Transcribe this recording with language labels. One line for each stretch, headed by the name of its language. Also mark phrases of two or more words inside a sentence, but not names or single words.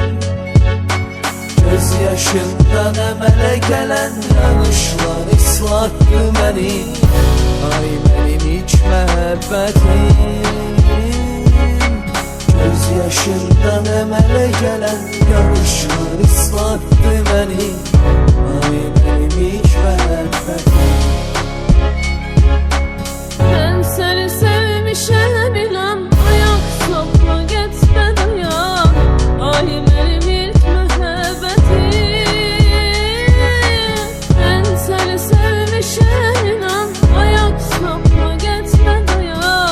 Azerbaijani: Göz yaşından əmələ gələn yanışlar ıslatdı məni. Ay mənim ilk məhəbbətim, göz yaşından əmələ gələn yanışlar ıslatdı məni. Ay mənim ilk məhəbbətim.
Turkish: Ben seni sevmişem inan, ayak sokma gitme dayan. Ay benim ilk muhabbetim. Ben seni sevmişem inan, ayak sokma gitme dayan.